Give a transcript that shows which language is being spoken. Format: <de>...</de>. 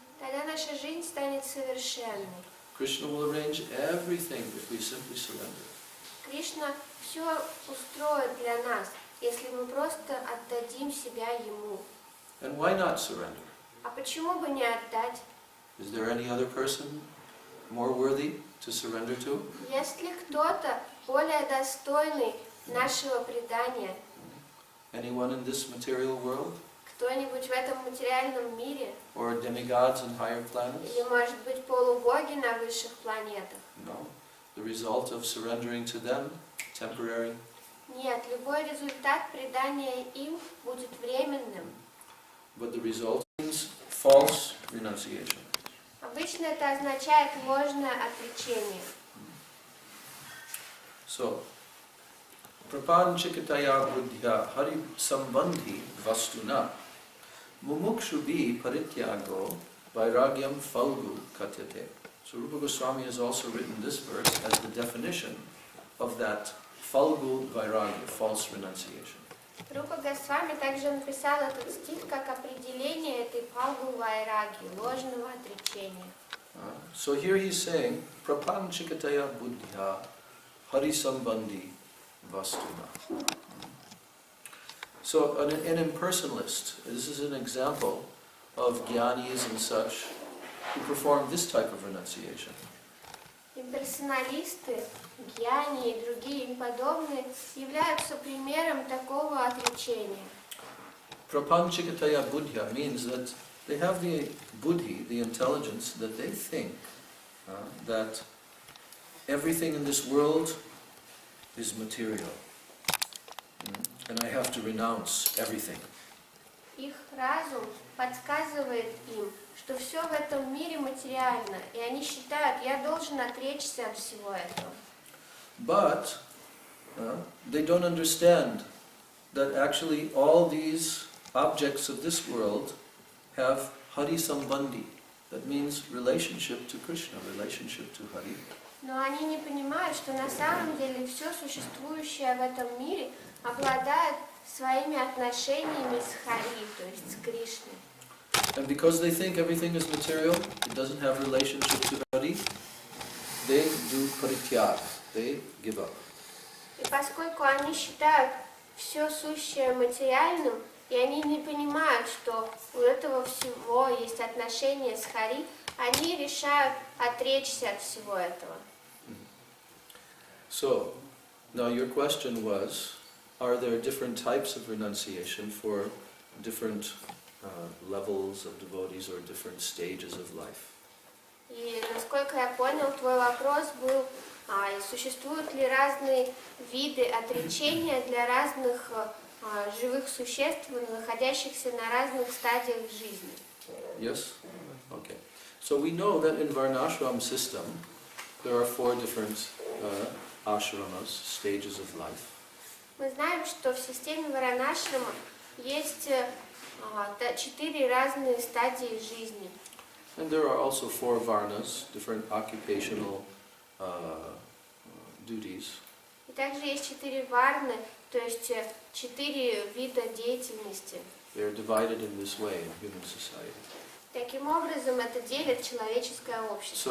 <ru>Тогда наша жизнь станет совершенной.</ru> <en>Krishna will arrange everything if we simply surrender.</en> <ru>Кришна все устроит для нас, если мы просто отдадим себя Ему.</ru> <en>And why not surrender?</en> <ru>А почему бы не отдать?</ru> <en>Is there any other person more worthy to surrender to?</en> <ru>Есть ли кто-то более достойный нашего предания?</ru> <en>Anyone in this material world?</en> <ru>Кто-нибудь в этом материальном мире?</ru> <en>Or demigods in higher planets?</en> <ru>Или, может быть, полубоги на высших планетах?</ru> <en>No. The result of surrendering to them, temporary.</en> <ru>Нет, любой результат предания им будет временным.</ru> <en>But the result is false renunciation.</en> <ru>Обычно это означает ложное отречение.</ru> <en>So,</en> <sa>prapanchikataya buddhya hari sambandhi vastuna mumukshubi parityago vairagyam falgu katyate.</sa> <en>So Rupa Goswami has also written this verse as the definition of that falgu vairagya, false renunciation.</en> <ru>Рупа Госвами также написал этот стих как определение этой палгу вайраги, ложного отречения.</ru> <en>So here he's saying,</en> <sa>prapanchikataya buddhya hari sambandhi vastuna.</sa> <en>So an impersonalist, this is an example of jnanis and such who perform this type of renunciation.</en> <ru>Имперсоналисты, гьяни и другие им подобные являются примером такого отречения.</ru> <en>Prapanchikataya buddhya means that they have the buddhi, the intelligence, that they think that everything in this world is material. And I have to renounce everything.</en> <ru>Их разум подсказывает им, что все в этом мире материально, и они считают, я должен отречься от всего этого.</ru> <en>But they don't understand that actually all these objects of this world have Hari Sambandhi. That means relationship to Krishna, relationship to Hari.</en> <ru>Но они не понимают, что на самом деле все существующее в этом мире обладает своими отношениями с Хари, то есть с Кришной.</ru> <en>And because they think everything is material, it doesn't have relationship to Hari, they do parityag, they give up.</en> <ru>И поскольку они считают все сущее материальным, и они не понимают, что у этого всего есть отношения с Хари, они решают отречься от всего этого.</ru> <en>So, now your question was, are there different types of renunciation for different levels of devotees or different stages of life?</en> <ru>И насколько я понял, твой вопрос был, существуют ли разные виды отречения для разных живых существ, находящихся на разных стадиях жизни?</ru> <en>Yes? Okay. So we know that in Varnashram system, there are 4 different ashramas, stages of life.</en> <ru>Мы знаем, что в системе Варанашрама есть 4 разные стадии жизни.</ru> <en>And there are also 4 varnas, different occupational duties.</en> <ru>И также есть 4 варны, то есть 4 вида деятельности.</ru> <en>They are divided in this way in human society.</en> <ru>Таким образом, это делит человеческое общество.</ru>